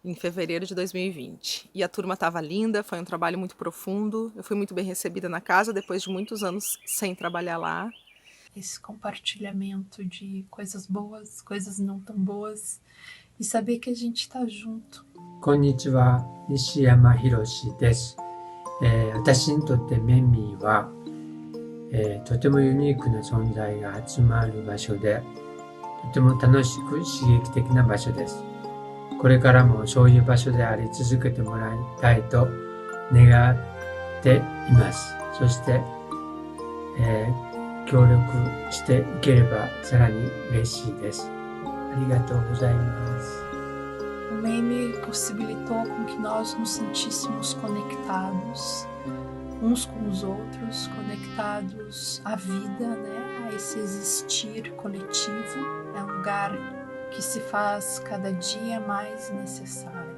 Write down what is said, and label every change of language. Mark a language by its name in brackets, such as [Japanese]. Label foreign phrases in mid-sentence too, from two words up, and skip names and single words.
[Portuguese] em fevereiro de 2020. E a turma estava linda, foi um trabalho muito profundo. Eu fui muito bem recebida na casa, depois de muitos anos sem trabalhar lá. Esse compartilhamento de coisas boas, coisas não tão boas, e saber que a gente está junto. [Japanese] こんにちは、西山博です。私にとってメミは、とてもユニークな存在が集まる場所で、とても楽しく刺激的な場所です。これからもそういう場所であり続けてもらいたいと願っています。そして、協力していければさらに嬉しいです。ありがとうございます。 [Portuguese] O meme possibilitou com que nós nos sentíssemos conectados uns com os outros, conectados à vida, né? A esse existir coletivo. É um lugar que se faz cada dia mais necessário.